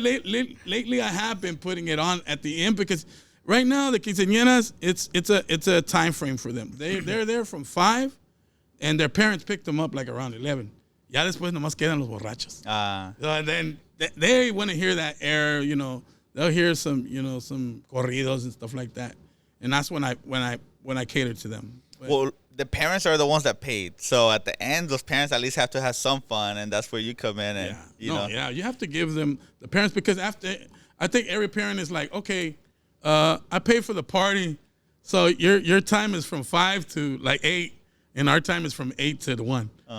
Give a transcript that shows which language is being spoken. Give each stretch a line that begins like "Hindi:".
English: Lately I have been putting it on at the end because right now the quinceañeras, it's a time frame for them. They're there from 5 and their parents pick them up like around 11.
Spanish: Ya después nomás quedan los borrachos.
English: So, and then they want to hear that air, they'll hear some, some corridos and stuff like that. And that's when I cater to them. But, well, the parents are the ones that paid. So at the end, those parents at least have to have some fun, and that's where you come in. And you have to give them the parents, because after I think every parent is like, okay, I pay for the party, so your time is from 5 to like 8, and our time is from 8 to 1.